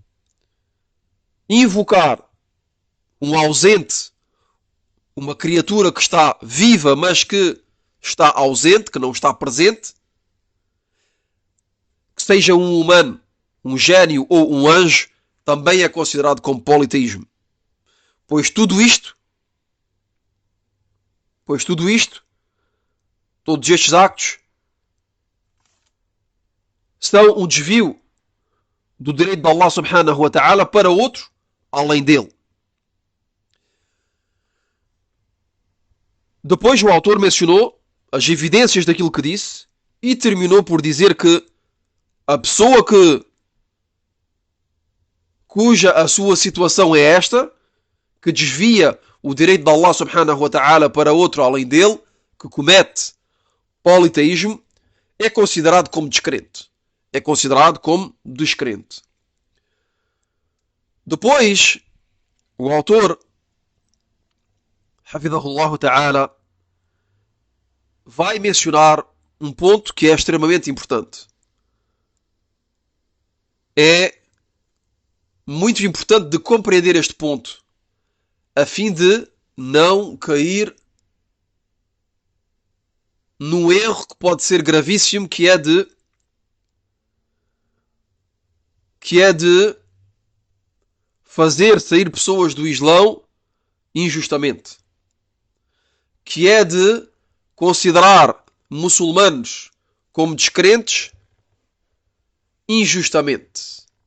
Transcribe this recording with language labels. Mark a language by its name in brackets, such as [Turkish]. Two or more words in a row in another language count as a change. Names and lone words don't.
[Portuguese] invocar um ausente, uma criatura que está viva, mas que está ausente, que não está presente, que seja um humano, um gênio ou um anjo, também é considerado como politeísmo. Pois tudo isto, todos estes actos, são um desvio do direito de Allah [Arabic] سبحانه وتعالى [Portuguese] para outro além dele. Depois o autor mencionou as evidências daquilo que disse e terminou por dizer que a pessoa cuja a sua situação é esta, que desvia o direito de Allah [Arabic] سبحانه وتعالى [Portuguese] para outro além dele, que comete politeísmo, é considerado como descrente. É considerado como descrente. Depois, o autor, [Arabic] حفظه الله تعالى, [Portuguese] vai mencionar um ponto que é extremamente importante. É muito importante de compreender este ponto, a fim de não cair num erro que pode ser gravíssimo, que é de fazer sair pessoas do Islão injustamente, que é de considerar muçulmanos como descrentes injustamente.